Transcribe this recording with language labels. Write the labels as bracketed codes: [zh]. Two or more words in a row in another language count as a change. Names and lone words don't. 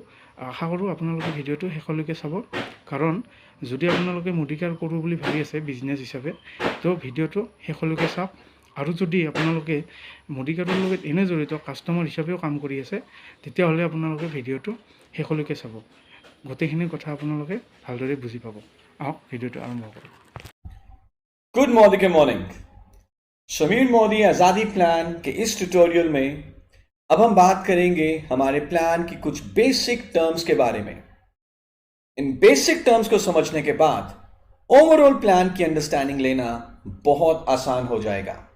[as] আশা কৰোঁ আপোনালোকে ভিডিঅ'টো শেষলৈকে চাব, কাৰণ যদি আপোনালোকে মডিকাৰ কৰোঁ বুলি ভাবি আছে বিজনেছ হিচাপে, তো ভিডিঅ'টো শেষলৈকে চাওক। আৰু যদি আপোনালোকে মডিকাৰৰ লগত এনে জড়িত কাষ্টমাৰ হিচাপেও কাম কৰি আছে, তেতিয়াহ'লে আপোনালোকে ভিডিঅ'টো শেষলৈকে চাব। গোটেইখিনি কথা আপোনালোকে ভালদৰে বুজি পাব। আহক ভিডিঅ'টো আৰম্ভ কৰোঁ। [en] Good morning. [hi] शमीर मोदी आज़ादी प्लान के इस ट्यूटोरियल में अब हम बात करेंगे हमारे प्लान की कुछ [en] basic terms [hi] के बारे में। इन [en] basic terms [hi] को समझने के बाद [en] overall plan [hi] की अंडरस्टैंडिंग लेना बहुत आसान हो जाएगा।